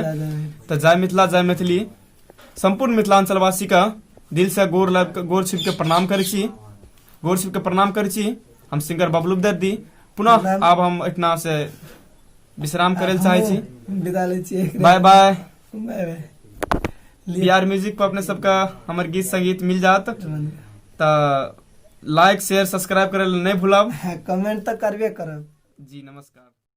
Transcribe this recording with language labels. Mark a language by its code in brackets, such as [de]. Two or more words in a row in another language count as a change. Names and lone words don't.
[mai] तऽ जय मिथिला जय मैथिली संपूर्ण मिथिलांचल वासी का दिल से गोर छीप के प्रणाम करै छी। गोर छीप के प्रणाम करै छी। हम सिंगर बबलू दर्दी पुनः आब हम एतना से विश्राम करे चाहे छी। विदा लै छी। [en] bye bye. bye bye. [mai] बिहार म्यूजिक पर अपने सबका हमर गीत संगीत मिल जात। तऽ [en] like share subscribe [mai] करे नहीं भूलब। कमेंट तो करबे करब। जी नमस्कार।